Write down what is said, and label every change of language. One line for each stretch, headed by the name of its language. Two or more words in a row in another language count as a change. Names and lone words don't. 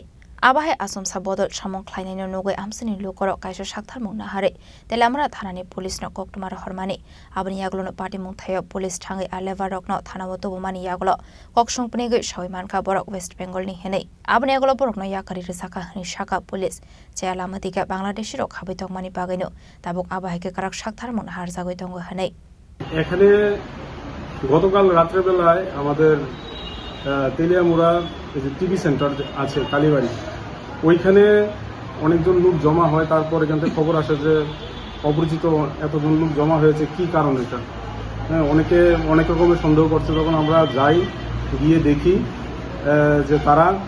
Kok Borok: Abahe Asum Sabodol Samung Klain Nogue Amsini Lukoro Kaisha Shaktar Munahare, the Lamara Tanani Police no Koktumara Hormani, Abani Yaglo Party Muntayo Police Tangi Alevarok no Tanamoto Mani Yaglo, Kokshung Pnege Shoymanka Borok West Bengal ni Hene, Abani Yaglo Borok no Yakari Risaka Nishaka Police, Jalamadika Bangladesh Rok Habitok Mani Bagano, Tabuk Abaheke Karak Shaktar Munahar Zagotongo Hene.
Bangla: এখানে গতকাল রাত্রে বেলায় আমাদের তেলিয়ামুড়া যে
English: TV centre
Bangla: আছে কালীবাড়ি ওইখানে অনেকজন লোক জমা হয় তারপর এখান থেকে খবর আসে যে অপরিচিত এতজন লোক জমা হয়েছে কি কারণ এটা হ্যাঁ অনেকে অনেক রকমের সন্দেহ করছে তখন আমরা যাই গিয়ে দেখি যে তারা